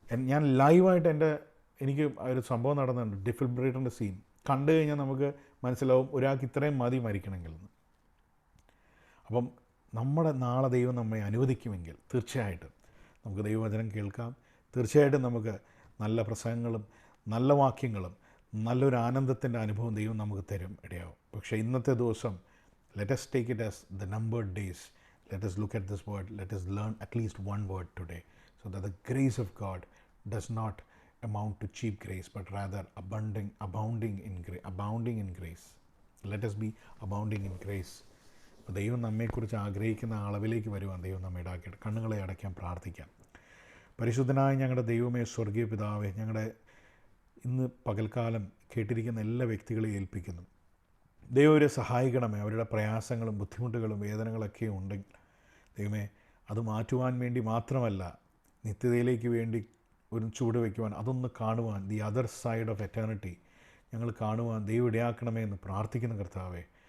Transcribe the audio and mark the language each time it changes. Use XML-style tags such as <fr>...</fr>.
<ml>ഞാൻ ലൈവായിട്ട് എനിക്ക് ഒരു സംഭവം നടന്നുണ്ട്, ഡിഫിബ്രിലേറ്ററിൻ്റെ സീൻ കണ്ടു കഴിഞ്ഞാൽ നമുക്ക് മനസ്സിലാവും ഒരാൾക്ക് ഇത്രയും മതി മരിക്കണമെങ്കിൽ. അപ്പം നമ്മുടെ നാളെ ദൈവം നമ്മെ അനുവദിക്കുമെങ്കിൽ തീർച്ചയായിട്ടും നമുക്ക് ദൈവവചനം കേൾക്കാം. തീർച്ചയായിട്ടും നമുക്ക് നല്ല പ്രസംഗങ്ങളും നല്ല വാക്യങ്ങളും നല്ലൊരു ആനന്ദത്തിൻ്റെ അനുഭവം ദൈവം നമുക്ക് തരും ഇടയാവും. പക്ഷേ ഇന്നത്തെ ദിവസം</ml> <en>Let us take it as the numbered days. Let us look at this word. Let us learn at least one word today, so that the grace of God does not amount to cheap grace, but rather abounding in grace. Let us be abounding in grace.</en> <ml>അപ്പോൾ ദൈവം നമ്മെക്കുറിച്ച് ആഗ്രഹിക്കുന്ന അളവിലേക്ക് വരുവാൻ ദൈവം നമ്മെ ഇടാക്കിയിട്ട് കണ്ണുകളെ അടയ്ക്കാൻ പ്രാർത്ഥിക്കാം. പരിശുദ്ധനായ ഞങ്ങളുടെ ദൈവമേ, സ്വർഗീയ പിതാവേ, ഞങ്ങളുടെ ഇന്ന് പകൽക്കാലം കേട്ടിരിക്കുന്ന എല്ലാ വ്യക്തികളെയും ഏൽപ്പിക്കുന്നു. ദൈവം അവരെ സഹായിക്കണമേ. അവരുടെ പ്രയാസങ്ങളും ബുദ്ധിമുട്ടുകളും വേദനകളൊക്കെ ഉണ്ടെങ്കിൽ ദൈവമേ അത് മാറ്റുവാൻ വേണ്ടി മാത്രമല്ല, നിത്യതയിലേക്ക് വേണ്ടി ഒരു ചൂട് വയ്ക്കുവാൻ, അതൊന്ന് കാണുവാൻ,</ml> <en>the other side of eternity</en> <ml>ഞങ്ങൾ കാണുവാൻ ദൈവം ഇടയാക്കണമേ എന്ന് പ്രാർത്ഥിക്കുന്ന കർത്താവേ.</ml>